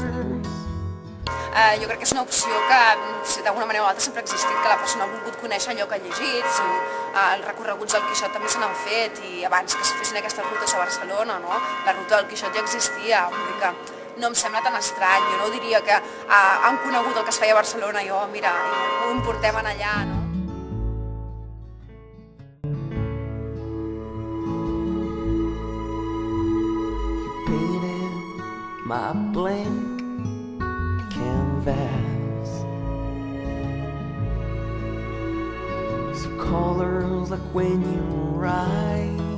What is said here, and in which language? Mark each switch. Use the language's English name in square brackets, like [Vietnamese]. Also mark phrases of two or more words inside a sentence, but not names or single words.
[Catalan] Jo crec que és una opció que d'alguna manera o altra sempre ha existit, que la persona ha volgut conèixer allò que ha llegit, els recorreguts del Quixot també se n'han fet i abans que es fessin aquestes rutes a Barcelona, la ruta del Quixot ja existia, vull dir que no em sembla tan estrany, jo no diria que han conegut el que es feia a Barcelona i mira, ho importem allà, no? [English] My blank canvas, so colors like when you write.